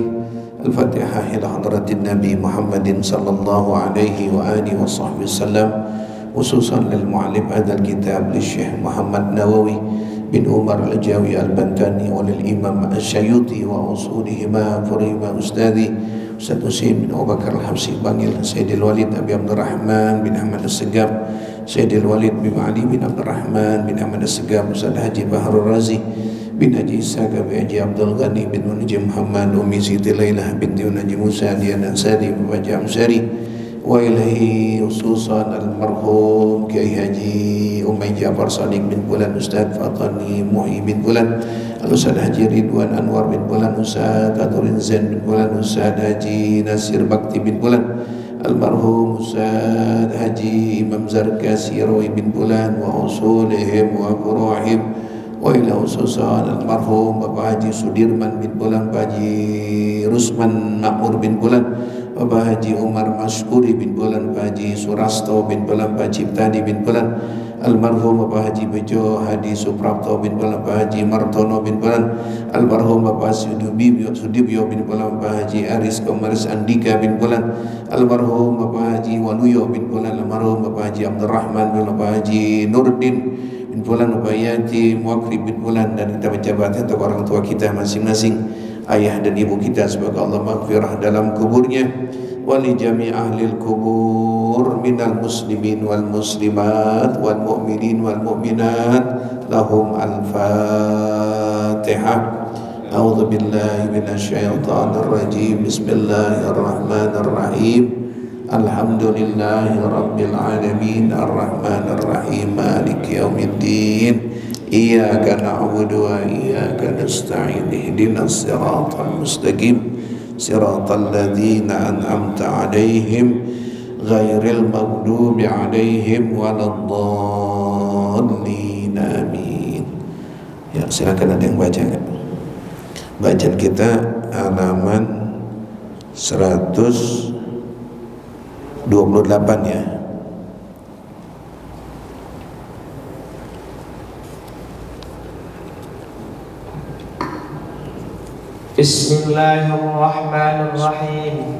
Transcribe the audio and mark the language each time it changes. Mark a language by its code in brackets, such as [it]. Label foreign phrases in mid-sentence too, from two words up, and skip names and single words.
[ar] الفاتحة إلى حضرة النبي محمد صلى الله عليه وآله وصحبه وسلم، خصوصا للمعلم هذا الكتاب للشيخ محمد نووي بن عمر الجاوي البنتاني وللإمام السيوطي وأصولهما فرهما أستاذي Ustaz Husain bin Abu Bakar Al-Habsyi Bangil, Sayyidil Walid Abi Abdul Rahman bin Ahmad As-Segaf, Sayyidil Walid bin Ali bin Abdul Rahman bin Ahmad As-Segaf, Ustaz Haji Baharul Razi bin Haji Ishaq bin Haji Abdul Ghani bin Haji Muhammad, Umi Siti Lailah binti Haji Musa Diana Sari bin Haji Amsari, وإلى خصوصا المرحوم Kiai Haji Umay Jafar Sadiq bin Bulan, Ustaz Fatani Muhi bin Bulan, Ustaz Haji Ridwan Anwar bin Bulan, Ustaz Adurin Zain bin Bulan, Ustaz Haji Nasir Bakti bin Bulan, almarhum Ustaz Haji Imam Zarkasi Rawi bin Bulan وأصولهم وفروعهم, وإلى خصوصا المرحوم Bapak Haji Sudirman bin Bulan, Pak Haji Rusman Makmur bin Bulan, Bapak Haji Umar Maskuri bin Bulan, Pak Haji Surasto bin Bulan, Pak Ciptadi bin Bulan, almarhum Bapak Haji Bejo Hadi Suprapto bin Bulan, Pak Haji Martono bin Bulan, almarhum Bapak Sudibyo bin Bulan, Pak Haji Aris Komaris [id] Andika bin Bulan, almarhum Bapak Haji Waluyo bin Bulan, almarhum Bapak Haji Abdurrahman bin Bulan, Pak Haji Nurdin bin Bulan, Bapak Yati Muakrib bin Bulan, dan kita menjabatkan untuk orang tua kita masing-masing, ayah dan ibu kita, semoga Allah maghfirah dalam kuburnya, [ar] وإلى جميع أهل القبور من المسلمين والمسلمات والمؤمنين والمؤمنات لهم الفاتحة. أعوذ بالله من الشيطان الرجيم. بسم الله الرحمن الرحيم الحمد لله رب العالمين الرحمن الرحيم مالك يوم الدين. إياك نعبد وإياك نستعين اهدنا الصراط المستقيم صراط الذين أنعمت عليهم غير المغضوب عليهم ولا الضالين. Amin. [id] Ya, silakan ada yang baca enggak? Bacaan kita halaman 128 ya. [ar] بسم الله الرحمن الرحيم.